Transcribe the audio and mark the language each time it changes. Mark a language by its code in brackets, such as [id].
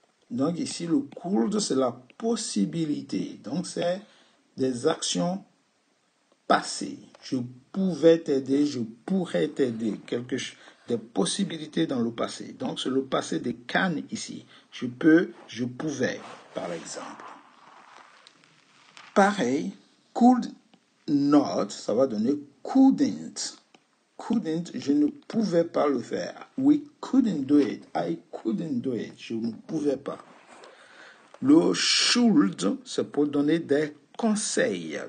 [fr] Donc, ici, le could, c'est la possibilité. Donc, c'est des actions passées. Je pouvais t'aider, je pourrais t'aider. Des possibilités dans le passé. Donc, c'est le passé de can ici. Je peux, je pouvais, par exemple. Pareil, could not, ça va donner couldn't. Couldn't, je ne pouvais pas le faire. [en] We couldn't do it. I couldn't do it. [fr] Je ne pouvais pas. Le should, c'est pour donner des conseils.